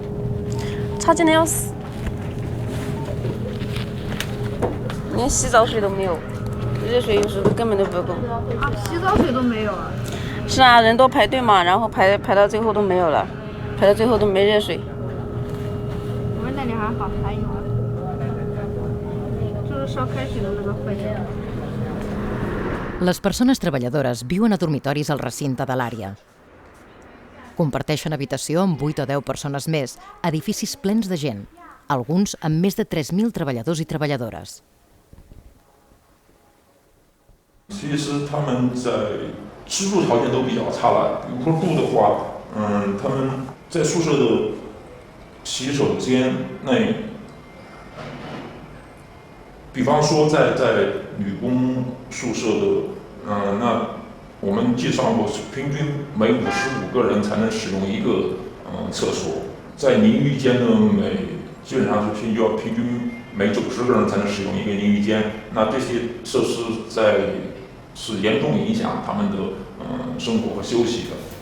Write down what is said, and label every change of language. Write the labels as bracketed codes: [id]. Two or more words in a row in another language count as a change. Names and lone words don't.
[zh] 差劲的要死，连洗澡水都没有，热水有时候根本都不够。啊，洗澡水都没有啊？是啊，人都排队嘛，然后排到最后都没有了，排到最后都没热水。我们那里还好，还有啊，就是烧开水的那个房间。 [ca] Les persones treballadores viuen a dormitoris al recinte de l'àrea. Comparteixen habitació amb 8 o 10 persones més, edificis plens de gent, alguns amb més de 3.000 treballadors i treballadores. [zh] 其实他们在吃住条件都比较差了，比如说住的话，他们在宿舍的洗手间内，比方说在女工宿舍的，那我们计算过，平均每55个人才能使用一个厕所，在淋浴间呢，基本上是平均每90个人才能使用一个淋浴间，那这些设施是严重影响他们的生活和休息的。